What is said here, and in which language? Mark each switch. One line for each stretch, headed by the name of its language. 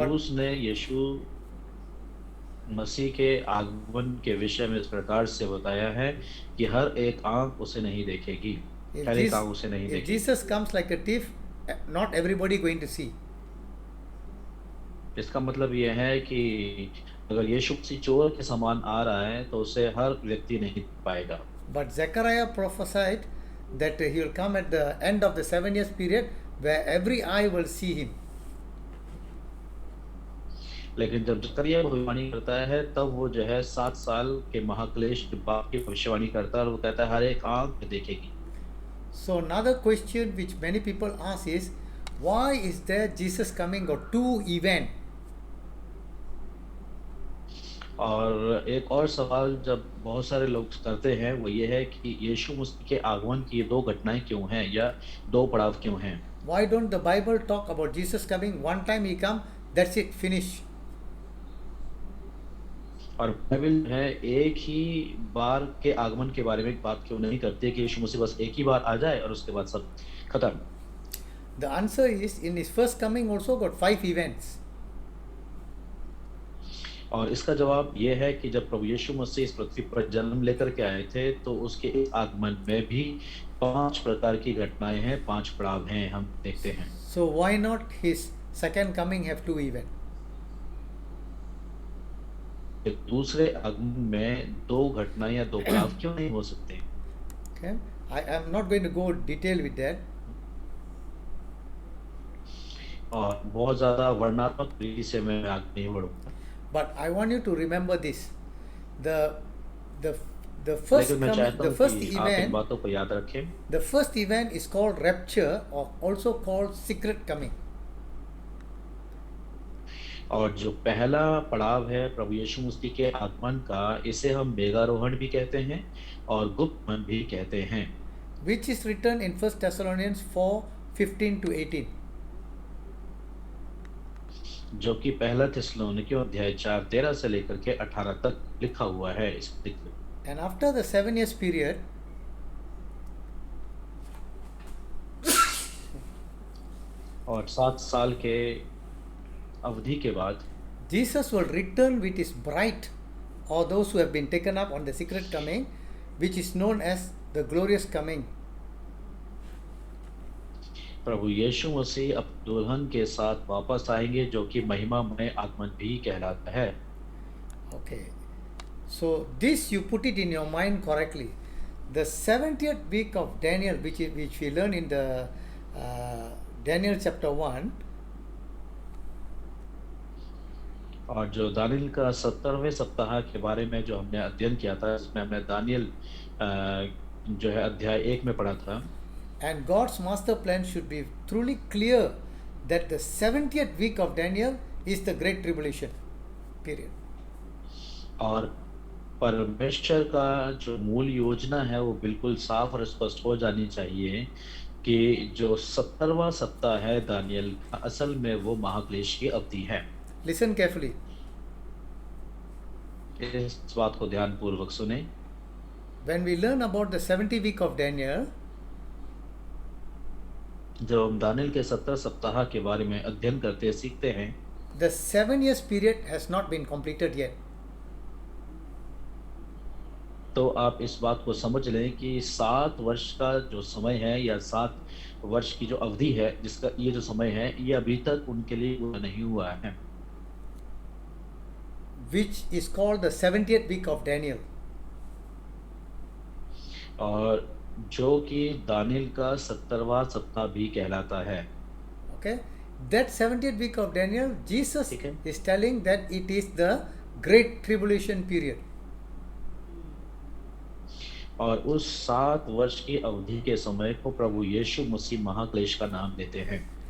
Hindi: पौलुस ने यीशु मसीह के आगमन के विषय में इस प्रकार से बताया है कि हर एक आंख उसे नहीं देखेगी, हर एक आंख उसे नहीं
English: If
Hindi: देखेगी।
English: Jesus comes like a thief, not everybody going to see.
Hindi: इसका मतलब यह है कि अगर यीशु मसीह चोर के समान आ रहा है तो उसे हर व्यक्ति नहीं देख पाएगा।
English: But Zechariah prophesied that he will come at the end of the 7 years period where every eye will see him.
Hindi: लेकिन जब जकरिया भविष्यवाणी करता है तब वो जो है 7 साल के महाक्लेश के बाद की भविष्यवाणी करता है और वो कहता है हर एक आंख देखेगी।
English: So another question which many people ask is, why is there Jesus coming or two events?
Hindi: और एक और सवाल जब बहुत सारे लोग करते हैं वो ये है कि यीशु मसीह के आगमन की ये दो घटनाएं क्यों हैं या दो पड़ाव क्यों हैं।
English: Why don't the Bible talk about Jesus coming one time he come, that's it, finish?
Hindi: और बाइबल है एक ही बार के आगमन के बारे में बात क्यों नहीं करती है कि यीशु मसीह बस एक ही बार आ जाए और उसके बाद सब खत्म।
English: The answer is, in his first coming also got 5 events.
Hindi: और इसका जवाब ये है कि जब प्रभु यीशु मसीह इस पृथ्वी पर जन्म लेकर के आए थे, तो उसके इस आगमन में भी 5 प्रकार की घटनाएँ हैं, 5 पड़ाव हैं, हम देखते हैं।
English: So why not his second coming have two events?
Hindi: कि दूसरे आगमन में 2 घटनाएँ या 2 पड़ाव क्यों नहीं हो सकते?
English: Okay, I am not going to go detail with that.
Hindi: और बहुत ज़्यादा वर्णनात्मक रीति से मैं आगे नहीं बढ़ूँगा।
English: But I want you to remember this: the the the first
Hindi: लेकिन मैं
English: coming,
Hindi: चाहता
English: the
Hindi: हूँ
English: first
Hindi: कि आप इन
English: event,
Hindi: बातों को याद रखें।
English: the first event is called rapture, or also called secret coming.
Hindi: और जो पहला पड़ाव है प्रभु यीशु मसीह के आगमन का, इसे हम मेघारोहण भी कहते हैं और गुप्तमन भी कहते हैं,
English: Which is written in 1 Thessalonians 4:15 to 18.
Hindi: जो कि पहला थिस्सलुनीकियों अध्याय 4:13 से लेकर के 18 तक लिखा हुआ है इस दिक में।
English: And after the 7 years period,
Hindi: और 7 साल के अवधि के बाद
English: Jesus will return with his bride, or those who have been taken up on the secret coming, which is known as the glorious coming.
Hindi: प्रभु यीशु मसीह अब दुल्हन के साथ वापस आएंगे, जो कि महिमामय आगमन भी कहलाता है।
English: Okay, so this you put it in your mind correctly. The 70th week of Daniel, which we learn in the Daniel chapter 1,
Hindi: और जो दानियल का 70वें सप्ताह के बारे में जो हमने अध्ययन किया था, इसमें हमने दानियल जो है अध्याय 1 में पढ़ा था।
English: and God's master plan should be truly clear that the 70th week of Daniel is the great tribulation period.
Hindi: और परमेश्वर का जो मूल योजना है वो बिल्कुल साफ और स्पष्ट हो जानी चाहिए कि जो 70वां सप्ताह है दानियल का, असल में वो महाक्लेश की अवधि है।
English: Listen carefully.
Hindi: इस बात को ध्यानपूर्वक सुने।
English: When we learn about the 70 week of Daniel,
Hindi: जब हम दानियल के 70 सप्ताह के बारे में अध्ययन करते सीखते हैं,
English: the 7 years period has not been completed yet.
Hindi: तो आप इस बात को समझ लें कि 7 वर्ष का जो समय है या 7 वर्ष की जो अवधि है, जिसका ये जो समय है, ये अभी तक उनके लिए पूरा नहीं हुआ है,
English: Which is called the 70th week of Daniel.
Hindi: और जो कि दानियल का 70वां सप्ताह भी कहलाता है।
English: Okay, that 70th week of Daniel, Jesus
Hindi: ठीक है।
English: is telling that it is the great tribulation period.
Hindi: और उस 7 वर्ष की अवधि के समय को प्रभु यीशु मसीह महाक्लेश का नाम देते हैं।